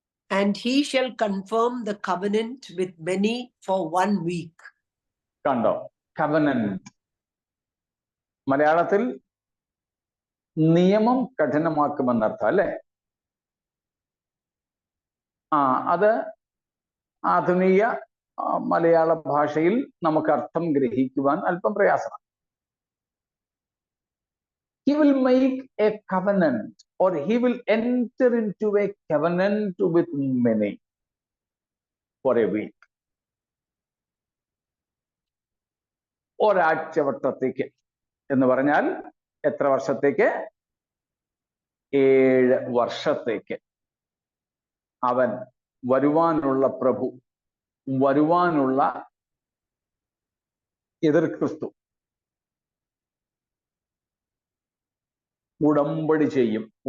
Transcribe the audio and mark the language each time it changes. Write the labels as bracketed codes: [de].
[en] And he shall confirm the covenant with many for 1 week. [ml] കണ്ടോ? Covenant മലയാളത്തിൽ നിയമം കഠിനമാക്കുമെന്നർത്ഥം അല്ലേ? അത് ആധുനിക മലയാള ഭാഷയിൽ നമുക്ക് അർത്ഥം ഗ്രഹിക്കുവാൻ അല്പം പ്രയാസമാണ്. [en] He will make a covenant or he will enter into a covenant with many for a week. [ml] ഒരാഴ്ചവട്ടത്തേക്ക് എന്ന് പറഞ്ഞാൽ എത്ര വർഷത്തേക്ക്? 7 വർഷത്തേക്ക്. അവൻ വരുവാനുള്ള പ്രഭു, വരുവാനുള്ള എതിർ ക്രിസ്തു ഉടമ്പടി ചെയ്യും.